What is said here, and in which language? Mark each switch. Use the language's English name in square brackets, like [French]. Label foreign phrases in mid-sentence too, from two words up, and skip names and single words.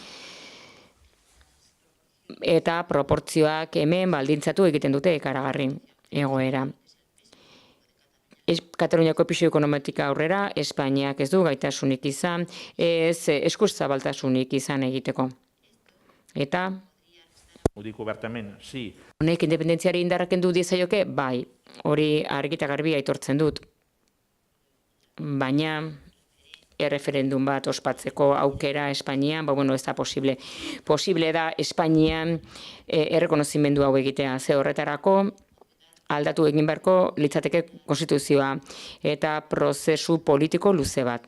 [Basque] Eta proportzioak hemen baldintzatu egiten dute ikaragarri egoera. Kataluniako pisu ekonomika aurrera, Espainiak ez du gaitasunik izan, ez eskuzabaltasunik izan egiteko. Eta [Catalan] Ho dic obertament, sí. [Basque] Honek independentziari indarra kendu diezaioke, bai, hori argi eta garbi aitortzen dut. Baina erreferendum bat ospatzeko aukera Espainian, ez da posible. Posible da Espainian errekonozimendu hau egitea, ze horretarako aldatu egin beharko litzateke konstituzioa eta prozesu politiko luze bat.